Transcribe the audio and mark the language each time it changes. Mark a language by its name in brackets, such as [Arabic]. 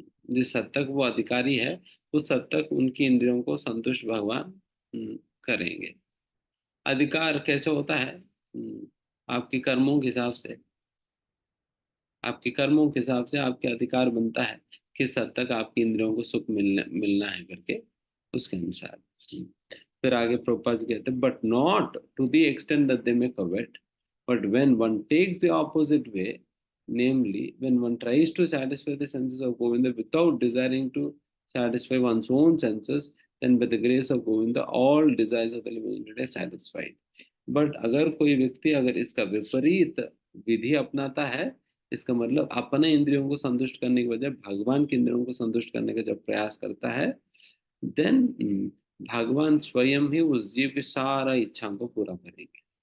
[Hindi] जिस हद तक वो अधिकारी है, उस हद तक उनकी इंद्रियों को संतुष्ट भगवान करेंगे। अधिकार कैसे होता है? आपके कर्मों के हिसाब से, आपके कर्मों के हिसाब से आपके अधिकार बनता है किस हद तक आपकी इंद्रियों को सुख मिलना मिलना है करके, उसके अनुसार। फिर आगे प्रभुपाद जी कहते हैं, [English] But not to the extent that they may covet, but when one takes the opposite way, namely when one tries to satisfy the senses of Govinda without desiring to satisfy one's own senses, then by the grace of Govinda all desires of the living entity are satisfied. [Hindi] But अगर कोई व्यक्ति अगर इसका विपरीत विधि अपनाता है, इसका मतलब अपने इंद्रियों को संतुष्ट करने के बजाय भगवान के इंद्रियों को संतुष्ट करने का जब प्रयास करता है, देन भगवान स्वयं ही उस जीव की सारा इच्छा को पूरा करेंगे।